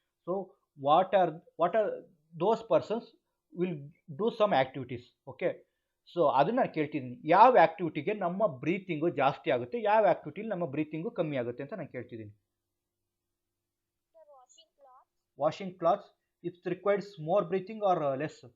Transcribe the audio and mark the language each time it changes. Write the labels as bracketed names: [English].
[English] So what are those persons will do some activities. [Kannada] Okay, so ಅದನ್ನ ನಾನು ಕೇಳ್ತಿದ್ದೀನಿ, ಯಾವ ಆಕ್ಟಿವಿಟಿಗೆ ನಮ್ಮ ಬ್ರೀತಿಂಗು ಜಾಸ್ತಿ ಆಗುತ್ತೆ, ಯಾವ ಆಕ್ಟಿವಿಟಿಲಿ ನಮ್ಮ ಬ್ರೀತಿಂಗು ಕಮ್ಮಿ ಆಗುತ್ತೆ ಅಂತ ನಾನು ಕೇಳ್ತಿದ್ದೀನಿ. Washing clothes, [English] it requires more breathing or less?